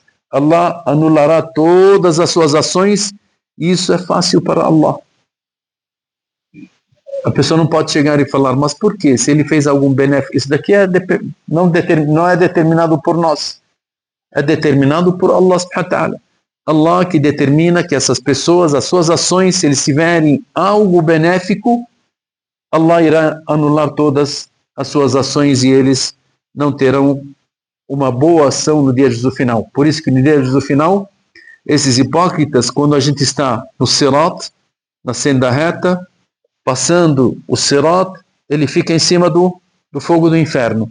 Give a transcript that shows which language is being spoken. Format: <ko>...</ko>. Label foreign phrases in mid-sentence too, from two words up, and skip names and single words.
<pt>Allah anulará todas as suas ações, e isso é fácil para Allah. A pessoa não pode chegar e falar: mas por quê? Se ele fez algum benefício, isso daqui não é determinado por nós, é determinado por Allah</pt> <ar>سبحانه وتعالى.</ar> <pt>Allah que determina que essas pessoas, as suas ações, se eles tiverem algo benéfico, Allah irá anular todas as suas ações e eles não terão uma boa ação no dia de juízo final. Por isso que no dia de juízo final, esses hipócritas, quando a gente está no Sirat, na senda reta, passando o Sirat, ele fica em cima do fogo do inferno.</pt>